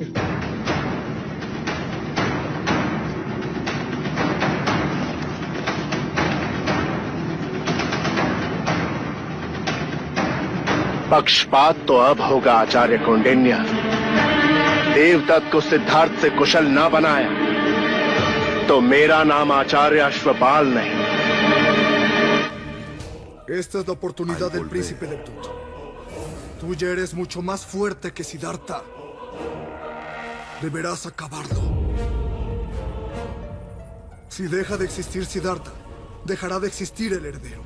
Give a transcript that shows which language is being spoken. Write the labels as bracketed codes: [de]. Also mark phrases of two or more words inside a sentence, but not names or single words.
[hi] पक्षपात तो अब होगा आचार्य कौंडिन्य। देवदत्त को सिद्धार्थ से कुशल न बनाया तो मेरा नाम आचार्य अश्वपाल नहीं। [es] Esta es la oportunidad del príncipe Leptut. Tú ya eres mucho más fuerte que Siddhartha. Deberás acabarlo. Si deja de existir Siddhartha, dejará de existir el heredero.